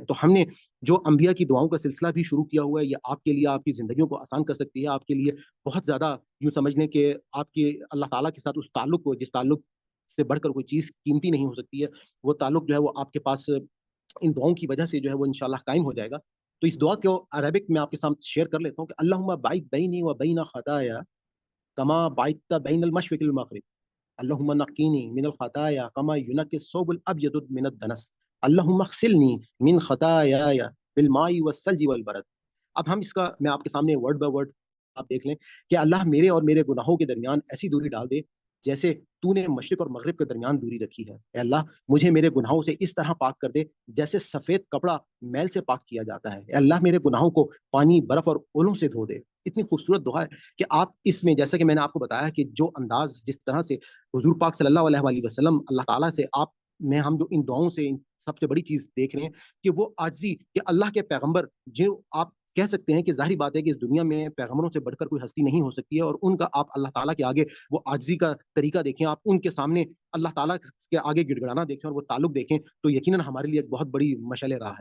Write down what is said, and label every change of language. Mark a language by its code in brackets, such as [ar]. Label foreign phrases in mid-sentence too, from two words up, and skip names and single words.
[ur] تو ہم نے جو انبیاء کی دعاؤں کا سلسلہ بھی شروع کیا ہوا ہے، یہ آپ کے لیے آپ کی زندگیوں کو آسان کر سکتی ہے، آپ کے لیے بہت زیادہ یوں سمجھ لیں کہ آپ کے اللہ تعالیٰ کے ساتھ اس تعلق کو، جس تعلق سے بڑھ کر کوئی چیز قیمتی نہیں ہو سکتی ہے، وہ تعلق جو ہے وہ آپ کے پاس ان دعاؤں کی وجہ سے جو ہے وہ انشاءاللہ قائم ہو جائے گا. تو اس دعا کو عربک میں آپ کے سامنے شیئر کر لیتا ہوں کہ [ar] اللہم باعث بینی و بین خطایا کما بعثت بین المشرق والمغرب، اللہم نقینی من الخطایا کما ینقی الثوب الابیض من الدنس، اللہم اغسلنی من خطایایا بالماء والثلج والبرد. [ur] اب ہم اس کا میں آپ کے سامنے [en] word by word [ur] آپ دیکھ لیں کہ اللہ میرے اور میرے گناہوں کے درمیان ایسی دوری ڈال دے جیسے تو نے مشرق اور مغرب کے درمیان دوری رکھی ہے. اے اللہ مجھے میرے گناہوں سے اس طرح پاک کر دے جیسے سفید کپڑا میل سے پاک کیا جاتا ہے. اے اللہ میرے گناہوں کو پانی، برف اور اولوں سے دھو دے. اتنی خوبصورت دعا ہے کہ آپ اس میں، جیسا کہ میں نے آپ کو بتایا کہ جو انداز، جس طرح سے حضور پاک [ar] صلی اللہ علیہ وآلہ وسلم [ur] اللہ تعالیٰ سے آپ میں ہم جو ان دعاؤں سے سب سے بڑی چیز دیکھ رہے ہیں کہ وہ عاجزی، کہ اللہ کے پیغمبر جو آپ کہہ سکتے ہیں کہ ظاہری بات ہے کہ اس دنیا میں پیغمبروں سے بڑھ کر کوئی ہستی نہیں ہو سکتی ہے، اور ان کا آپ اللہ تعالیٰ کے آگے وہ عاجزی کا طریقہ دیکھیں، آپ ان کے سامنے اللہ تعالیٰ کے آگے گڑ گڑانا دیکھیں اور وہ تعلق دیکھیں، تو یقیناً ہمارے لیے ایک بہت بڑی مشعل راہ ہے.